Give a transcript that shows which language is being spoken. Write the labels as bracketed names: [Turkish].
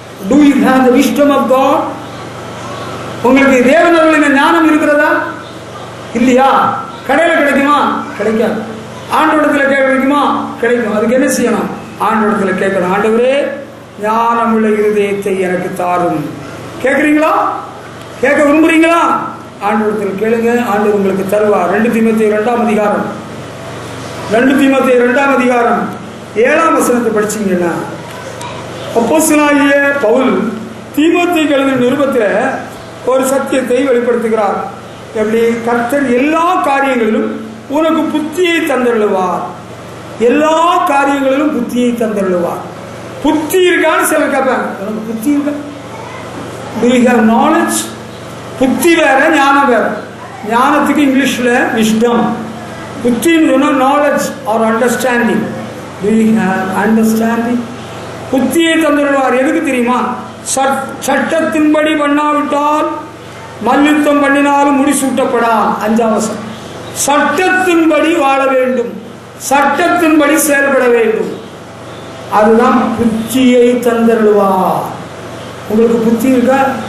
[English] Do you have the wisdom of God? [Tamil] உங்களுக்கு தேவனருளின் ஞானம் இருக்கிறதா இல்லையா? கடையில் கிடைக்குமா? கிடைக்காது. ஆண்டவரிடத்தில் கேட்க கிடைக்குமா? கிடைக்கும். அதுக்கு என்ன செய்யணும்? ஆண்டவரிடத்தில் கேட்கணும். ஆண்டவரே ஞானமுள்ள இருதயத்தை எனக்கு தாரும். கேட்குறீங்களா? கேட்க விரும்புறீங்களா? ஆண்டவரிடத்தில் கேளுங்க, ஆண்டவர் உங்களுக்கு தருவார். 2 தீமோத்தேயு 2ஆம் அதிகாரம் 2 தீமோத்தேயு 2ஆம் அதிகாரம் 7ஆம் வசனத்தை படிச்சீங்கன்னா, அப்போஸ்தலனாகிய பவுல் தீமோத்தேயுக்கு எழுதின நிருபத்தில் ஒரு சத்தியத்தை வெளிப்படுத்துகிறார். எப்படி? கர்த்தர் எல்லா காரியங்களிலும் உனக்கு புத்தியை தந்தருளுவார். எல்லா காரியங்களிலும் புத்தியை தந்தருளுவார். புத்தி இருக்கான்னு சிலர் கேட்பாங்க, உனக்கு புத்தி இருக்கா? [English] Do you have knowledge? [Tamil] புத்தி வேற, ஞானம் வேற. ஞானத்துக்கு இங்கிலீஷ்ல விஸ்டம், புத்தின்னு சொன்னா knowledge R understanding. [English] Do you have understanding? [Tamil] புத்தியை தந்துடுவார். எதுக்கு தெரியுமா? சட்டத்தின்படி பண்ணாவிட்டால் மல்யுத்தம் பண்ணினாலும் முடிசூட்டப்படா. 5ஆம் வசனம். சட்டத்தின்படி வாழ வேண்டும், சட்டத்தின்படி செயல்பட வேண்டும். அதுதான் புத்தியை தந்தருள்வார். உங்களுக்கு புத்தி இருக்கா?